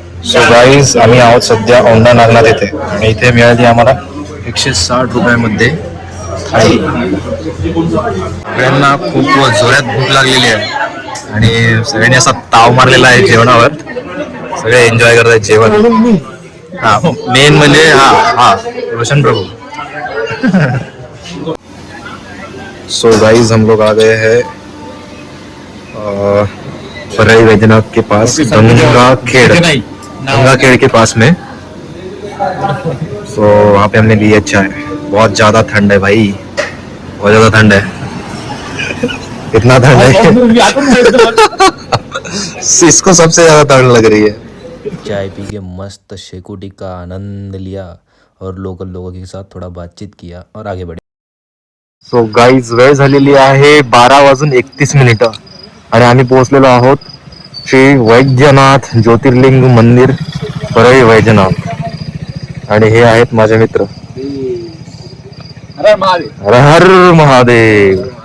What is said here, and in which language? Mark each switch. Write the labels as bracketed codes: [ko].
[mr] So guys, आम्ही आहोत सध्या औंढा नागनाथ येथे आणि इथे मिळाली आम्हाला 160 रुपयामध्ये थाळी. सगळ्यांना खूप जोरात भूक लागलेली आहे आणि सगळ्यांनी असा ताव मारलेला आहे जेवणावर. सगळे एन्जॉय करतात जेवण. हा, मेन म्हणजे हा रोशन प्रभू. [hi] सो गाइस, हम लोग आ गए हैं परई वैद्यनाथ के पास, गंगा खेड़ के पास में. सो वहाँ पे हमने ली चाय. बहुत ज्यादा ठंड है भाई, बहुत ज्यादा ठंड है. इतना ठंड है इसको सबसे ज्यादा ठंड लग रही है. चाय पी के मस्त शेकोटी का आनंद लिया और लोकल लोगों के साथ थोड़ा बातचीत किया और आगे बढ़े. [mr] सो गाईज, वेळ झालेली आहे 12:31 आणि आम्ही पोहोचलेलो आहोत श्री वैद्यनाथ ज्योतिर्लिंग मंदिर परळी वैद्यनाथ. आणि हे आहेत माझे मित्र. हर हर महादेव.